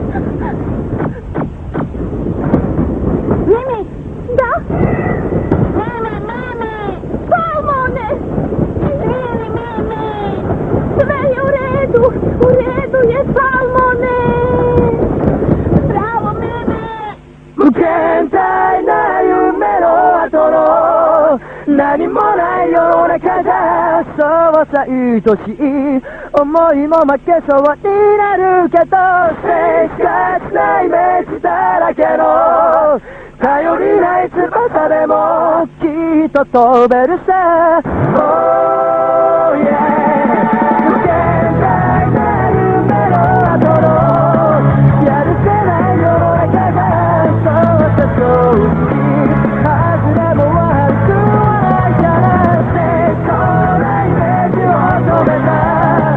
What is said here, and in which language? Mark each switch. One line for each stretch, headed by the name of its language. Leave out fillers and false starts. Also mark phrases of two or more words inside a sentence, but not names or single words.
Serbian: Mimi, da? Mimi! Salmone! Izvini, Mimi! Sve je u redu je Salmone! Bravo, Mimi!
Japanese: 無限大な夢の後の何もない世の中だ。そうさ愛しい思いも負けそうになるけど、生活なイメージだらけの頼りない翼でもきっと飛べるさ。
English: Oh yeah、
Japanese: 無限大な夢の後のやるせない世の中が、そうさそうに外れも悪くはないから成功なイメージを止めた。